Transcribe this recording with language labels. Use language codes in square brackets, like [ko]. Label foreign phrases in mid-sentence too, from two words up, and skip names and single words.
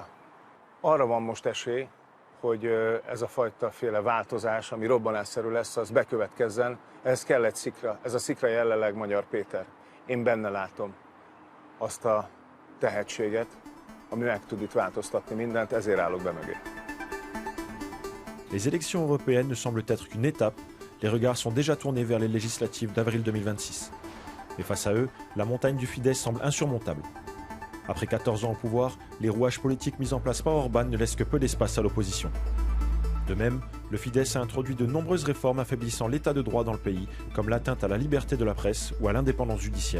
[hu] Arra van most esély, hogy ez a fajta féle változás, ami robbanásszerű lesz, az bekövetkezzen. Ehhez kell egy szikra. Ez a szikra jelenleg Magyar Péter. Én benne látom azt a tehetséget, ami meg tud itt változtatni mindent, ezért állok be mögé. [fr] Les élections européennes ne semblent être qu'une étape, les regards sont déjà tournés vers les législatives d'avril 2026. Et face à eux, la montagne du Fidesz semble insurmontable. Après 14 ans au pouvoir, les rouages politiques mis en place par Orban ne laissent que peu d'espace à l'opposition. De même, le Fidesz a introduit de nombreuses réformes affaiblissant l'état de droit dans le pays, comme l'atteinte à la liberté de la presse ou à l'indépendance judiciaire.